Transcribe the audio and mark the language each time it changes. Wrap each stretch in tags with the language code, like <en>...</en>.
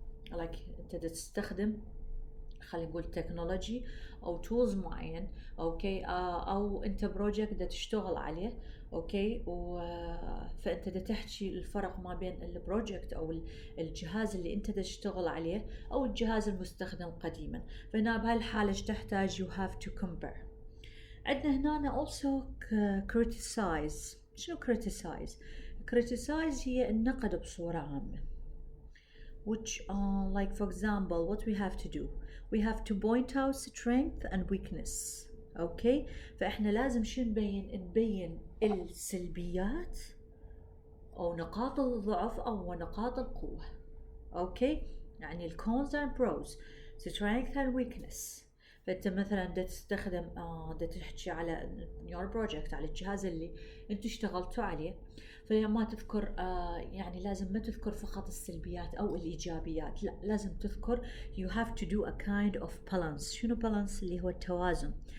<ar>like أنت تستخدم خلينا نقول تكنولوجي أو tools معين، أوكي، أو أنت بروجكت دا تشتغل عليه، أوكي، فأنت دا تحكي الفرق ما بين البروجكت أو الجهاز اللي أنت دا تشتغل عليه أو الجهاز المستخدم قديما. فهنا بهالحالة تحتاج</ar> <en>you have to compare.</en> <ar>عندنا هنا also criticize. شنو criticize؟ criticize هي النقد بصورة عامة.</ar> <en>which like for example what we have to do, we have to point out strength and weakness.</en> <ar>okay, فإحنا لازم شو نبين السلبيات أو نقاط الضعف أو نقاط القوة.</ar> <en>okay،</en> <ar>يعني</ar> <en>cons and pros, strength and weakness.</en> <ar>فأنت مثلا دا تستخدم دا تحكي على</ar> <en>your project</en> <ar>على الجهاز اللي انتوا اشتغلتوا عليه، فما تذكر يعني لازم ما تذكر فقط السلبيات أو الإيجابيات، لا لازم تذكر</ar> <en>you have to do a kind of balance.</en> <ar>شنو balance؟ اللي هو التوازن.</ar>